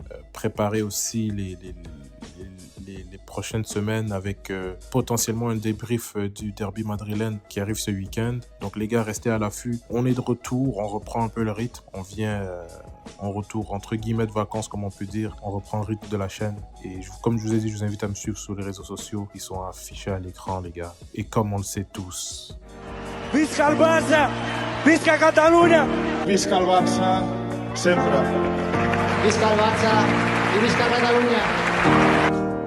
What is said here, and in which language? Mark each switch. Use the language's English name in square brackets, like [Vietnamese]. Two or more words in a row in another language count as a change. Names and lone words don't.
[French] Préparer aussi les prochaines semaines avec potentiellement un débrief du derby madrilène qui arrive ce week-end. Donc les gars, restez à l'affût. On est de retour, on reprend un peu le rythme. On vient en retour, entre guillemets, de vacances, comme on peut dire. On reprend le rythme de la chaîne. Et comme je vous ai dit, je vous invite à me suivre sur les réseaux sociaux qui sont affichés à l'écran, les gars. Et comme on le sait tous... [Catalan] Visca el Barça! Visca Catalunya! Visca el Barça, sempre! Visca el Barça i visca Catalunya!